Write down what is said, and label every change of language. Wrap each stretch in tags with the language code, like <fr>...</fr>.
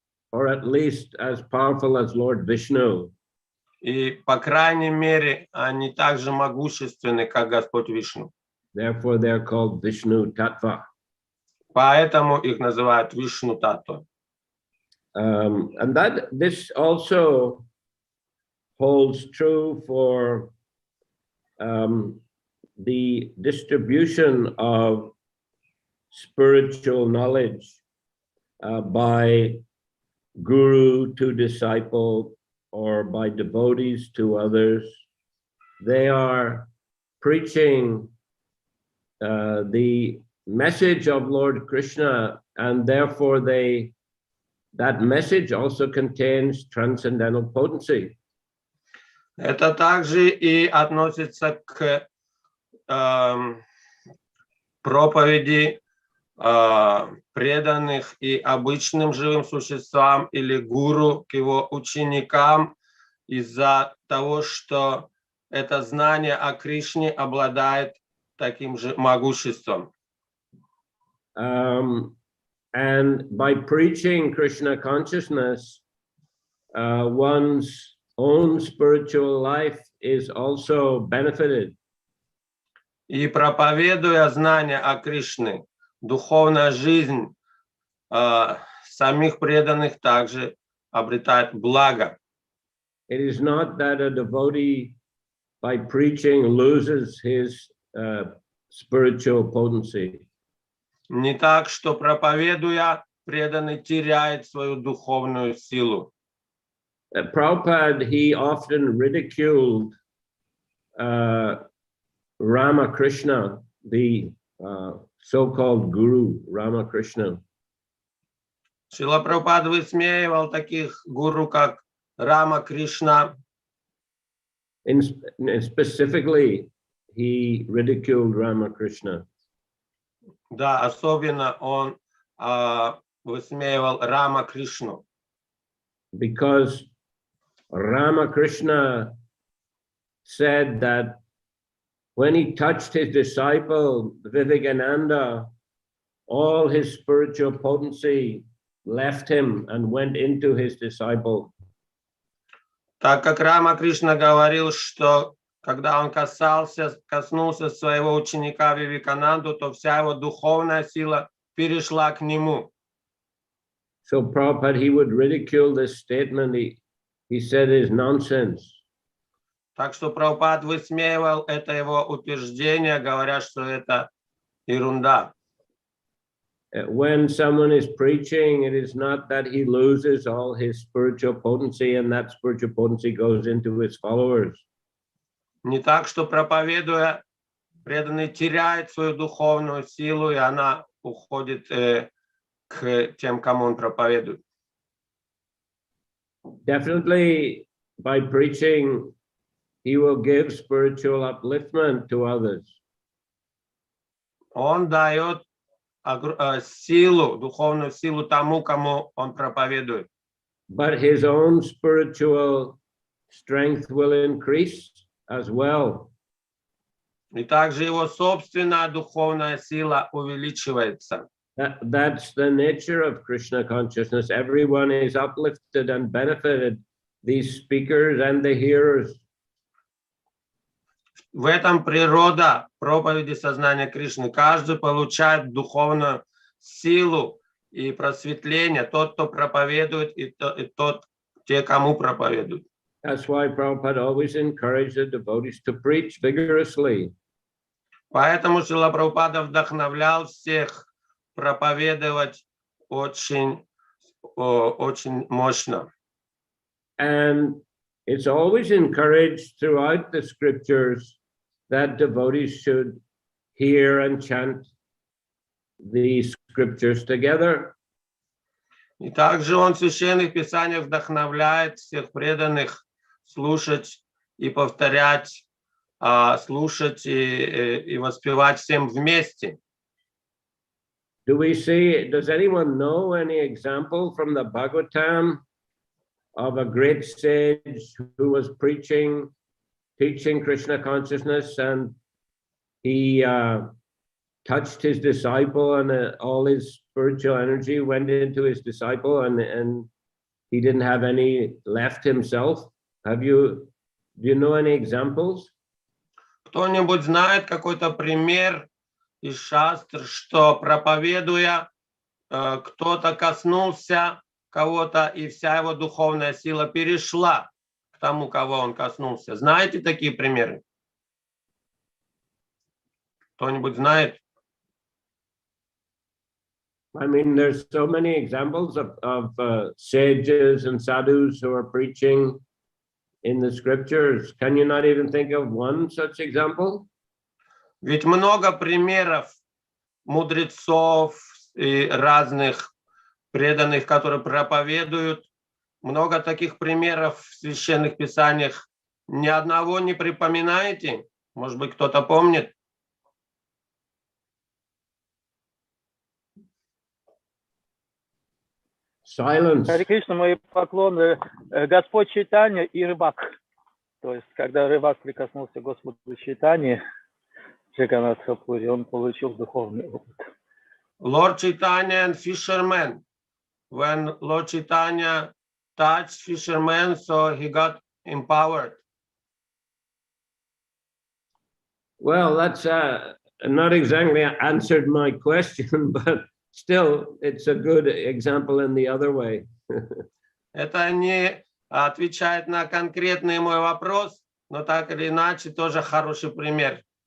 <en>Or at least as powerful as Lord Vishnu.</en> <ru>И, по крайней мере, они также могущественны, как Господь Вишну.</ru> <en>Therefore, they're called Vishnu Tattva.</en> <ru>Поэтому их называют Вишну Татва.</ru> <en>And that this also holds true for the distribution of spiritual knowledge by guru to disciple or by devotees to others. They are preaching the message of Lord Krishna, and therefore that message also contains transcendental potency.</en> <ru>Это также и относится к проповеди преданных и обычным живым существам или гуру к его ученикам из-за того, что это знание о Кришне обладает таким же могуществом.</ru> <en>And by preaching Krishna consciousness, one's own spiritual life is also benefited.</en> <ru>И проповедуя знание о Кришне, духовная жизнь самих преданных также обретает благо.</ru> <en>It is not that a devotee by preaching loses his spiritual potency.</en> <ru>Не так, что проповедуя, преданный теряет свою духовную силу.</ru> <en>Prabhupada, he often ridiculed Ramakrishna, the so-called guru, Ramakrishna.</en> <ru>Шрила Прабхупада высмеивал таких гуру, как Рама Кришна.</ru> <en>And specifically, he ridiculed Ramakrishna.</en> <ru>Да, особенно он высмеивал Рама Кришну.</ru> <en>Because Ramakrishna said that when he touched his disciple Vivekananda, all his spiritual potency left him and went into his disciple.</en> <ru>Так как Рама Кришна говорил, что когда он коснулся своего ученика Вивекананду, то вся его духовная сила перешла к нему.</ru> <en>So Prabhupada, he would ridicule this statement. He said is nonsense.</en> <ru>Так что Прабхупад высмеивал это его утверждение, говоря, что это ерунда.</ru> <en>When someone is preaching, it is not that he loses all his spiritual potency and that spiritual potency goes into his followers.</en> <ru>Не так, что проповедуя, преданный теряет свою духовную силу, и она уходит к тем, кому он проповедует.</ru> <en>Definitely, by preaching, he will give spiritual upliftment to others.</en> <ru>Он дает силу, духовную силу тому, кому он проповедует.</ru> <en>But his own spiritual strength will increase as well.</en> <ru>И также его собственная духовная сила увеличивается.</ru> <en>That's the nature of Krishna consciousness. Everyone is uplifted and benefited, these speakers and the hearers.</en> <ru>В этом природа проповеди сознания Кришны. Каждый получает духовную силу и просветление. Тот, кто проповедует, и те, кому проповедуют.</ru> <en>That's why Prabhupada always encouraged the devotees to preach vigorously.</en> <ru>Поэтому Шрила Прабхупада вдохновлял всех проповедовать очень мощно.</ru> <en>And it's always encouraged throughout the scriptures that devotees should hear and chant the scriptures together.</en> <ru>И также он в священных писаниях вдохновляет всех преданных слушать и повторять, слушать и воспевать всем вместе.</ru> <en>Does anyone know any example from the Bhagavatam of a great sage who was teaching Krishna consciousness, and he touched his disciple, and all his spiritual energy went into his disciple, and he didn't have any left himself? Do you know any examples?</en> <ru>Кто-нибудь знает какой-то пример из шастр, что проповедуя, кто-то коснулся кого-то, и вся его духовная сила перешла к тому, кого он коснулся? Знаете такие примеры? Кто-нибудь знает?</ru> <en>I mean, there's so many examples of sages and sadhus who are preaching in the scriptures. Can you not even think of one such example?</en> <ru>Ведь много примеров мудрецов и разных преданных, которые проповедуют. Много таких примеров в священных писаниях. Ни одного не припоминаете? Может быть, кто-то помнит?</ru> <en>Silence.</en> <ru>Харе Кришна, мои поклоны. Господь Чайтанья и рыбак. То есть, когда рыбак прикоснулся к Господу Чайтанье, он получил духовный опыт.</ru> <en>Lord Chaitanya and fisherman. When Lord Chaitanya touched fisherman, so he got empowered. Well, that's not exactly answered my question, but still, it's a good example in the other way.</en> <ru>Это не отвечает на конкретный мой вопрос, но так или иначе тоже хороший пример.</ru>